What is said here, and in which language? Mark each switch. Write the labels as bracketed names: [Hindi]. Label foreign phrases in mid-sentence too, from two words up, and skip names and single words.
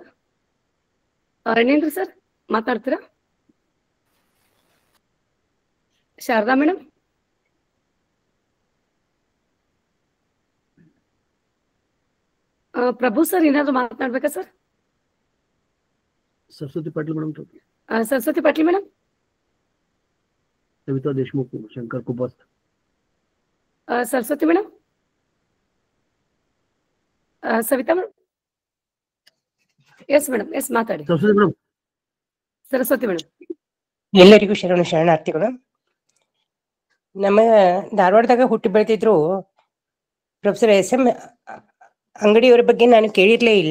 [Kannada] ರಣೇಂದ್ರ ಸರ್ ಮಾತಾಡ್ತೀರಾ? ಶಾರದಾ ಮೇಡಮ್? ಪ್ರಭು ಸರ್ ಏನಾದ್ರು ಮಾತನಾಡ್ಬೇಕಾ ಸರ್? [Marathi] सरस्वती पाटील मॅडम, [Kannada] सरस्वती पाटील ಮೇಡಮ್, [Marathi] सविता देशमुख, शंकर कुबस्त, [Kannada] सरस्वती ಮೇಡಮ್, ಸವಿತಾ ಮೇಡಮ್. ಎಸ್ ಮೇಡಮ್, ಎಸ್ ಮಾತಾಡಿ. सरस्वती ಮೇಡಮ್. ಸರಸ್ವತಿ ಮೇಡಮ್. ಎಲ್ಲರಿಗೂ ಶರಣಾರ್ಥಿಗಳು. ನಮ್ಮ ಧಾರವಾಡದಾಗ ಹುಟ್ಟಿ ಬೆಳೆದಿದ್ರು ಪ್ರೊಫೆಸರ್ SM ಅಂಗಡಿಯವರ ಬಗ್ಗೆ ನಾನು ಕೇಳಿರ್ಲೇ ಇಲ್ಲ.